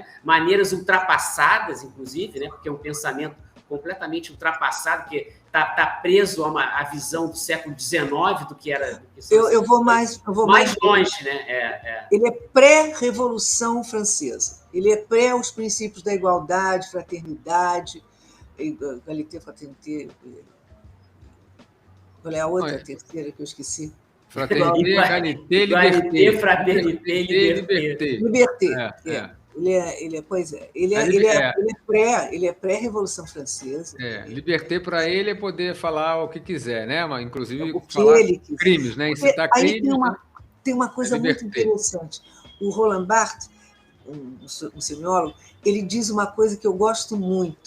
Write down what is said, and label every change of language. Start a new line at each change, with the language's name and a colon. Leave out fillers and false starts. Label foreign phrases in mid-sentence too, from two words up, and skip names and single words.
Portuguese: Maneiras ultrapassadas, inclusive, né? Porque é um pensamento completamente ultrapassado, que está preso à visão do século XIX, do que era... Eu vou mais longe, né? Ele é pré-Revolução Francesa. Ele é pré os princípios da igualdade, fraternidade,
French: égalité, fraternité...
Portuguese: Qual é a outra, a terceira que eu esqueci?
French: Fraternité, égalité, liberté. Fraternité, liberté. Liberté.
Portuguese: Ele é pré-Revolução Francesa. Liberté para ele é poder falar o que quiser, né? Mas, inclusive, falar crimes, né? Incitar crimes. Tem uma coisa muito interessante. O Roland Barthes, um semiólogo, ele diz uma coisa que eu gosto muito.